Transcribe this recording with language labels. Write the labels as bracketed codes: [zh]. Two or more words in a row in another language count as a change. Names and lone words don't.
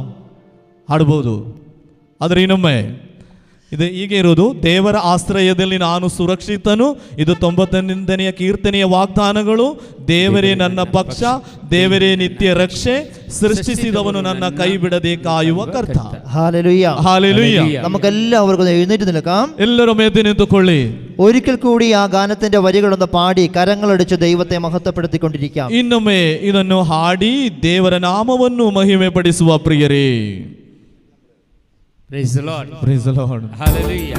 [kn] ಹಾಡಬಹುದು. ಆದರೆ ಇನ್ನೊಮ್ಮೆ ಇದು ಹೀಗೆ ಇರೋದು. ದೇವರ ಆಶ್ರಯದಲ್ಲಿ ನಾನು ಸುರಕ್ಷಿತನು. ಇದು 91ನೇ ಕೀರ್ತನೆಯ ವಾಗ್ದಾನಗಳು. ದೇವರೇ ನನ್ನ ಪಕ್ಷ, ದೇವರೇ ನಿತ್ಯ ರಕ್ಷೆ. ಸೃಷ್ಟಿಸಿದವನು ನನ್ನ ಕೈ ಬಿಡದೆ ಕಾಯುವ ಕರ್ತ. [ml] ഹല്ലേലൂയ, ഹല്ലേലൂയ. നമുക്കെല്ലാവർക്കും എഴുന്നേറ്റ് നിൽക്കാം. എല്ലാവരും എഴുന്നേറ്റ് നിന്നുകൊള്ളി. ഒരിക്കൽ കൂടി ആ ഗാനത്തിന്റെ വരികളൊന്ന് പാടി കരങ്ങളടിച്ച് ദൈവത്തെ മഹത്വപ്പെടുത്തിക്കൊണ്ടിരിക്കാം. [kn] ಇನ್ನೊಮ್ಮೆ ಇದನ್ನು ಹಾಡಿ ದೇವರ ನಾಮವನ್ನು ಮಹಿಮೆ ಪಡಿಸುವ ಪ್ರಿಯರೇ. [en] Praise the Lord. Praise the Lord. Hallelujah.